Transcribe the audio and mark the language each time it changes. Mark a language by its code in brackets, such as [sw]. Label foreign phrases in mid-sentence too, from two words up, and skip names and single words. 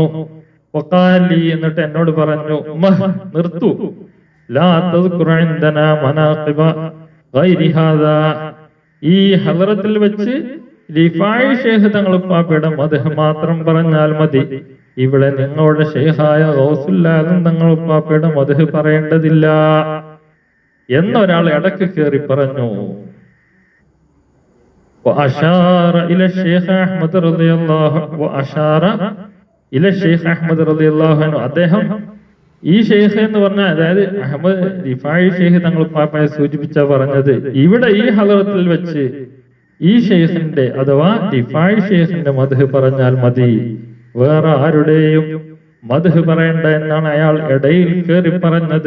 [ml] വഖാലി, എന്നിട്ട് എന്നോട് പറഞ്ഞു, നിർത്തു, [ar] لا تذكر عندنا مناقب غير هذا, [ml] ഈ ഹളറത്തിൽ വെച്ച് റിഫായി ശൈഖ് തങ്ങൾ ഉപ്പാപ്പയുടെ മദ്ഹ് മാത്രം പറഞ്ഞാൽ മതി, ഇവിടെ നിങ്ങളുടെ ശൈഖായ ഗൗസുൽ ആലം തങ്ങൾ ഉപ്പാപ്പയുടെ മദ്ഹ് പറയേണ്ടതില്ല എന്നൊരാൾ ഇടയ്ക്ക് കയറി പറഞ്ഞു. [ar] وأشار إلى الشيخ أحمد رضي الله وأشار إلى الشيخ أحمد رضي الله عنه, [ml] അദ്ദേഹം ഈ ഷെയ്ഖ് എന്ന് പറഞ്ഞാൽ അതായത് അഹമ്മദ് റിഫായി ഷെയ്ഖ് തങ്ങൾ ഉപ്പാപ്പയെ സൂചിപ്പിച്ച പറഞ്ഞത്, ഇവിടെ ഈ ഹളറത്തിൽ വെച്ച് ഈ ഷെയ്ഖിന്റെ അഥവാ റിഫായി ഷെയ്ഖിന്റെ മദ്ഹ് പറഞ്ഞാൽ മതി, വേറെ ആരുടെയും മദ്ഹ് പറയണ്ട എന്നാണ് അയാൾ ഇടയിൽ കയറി പറഞ്ഞത്.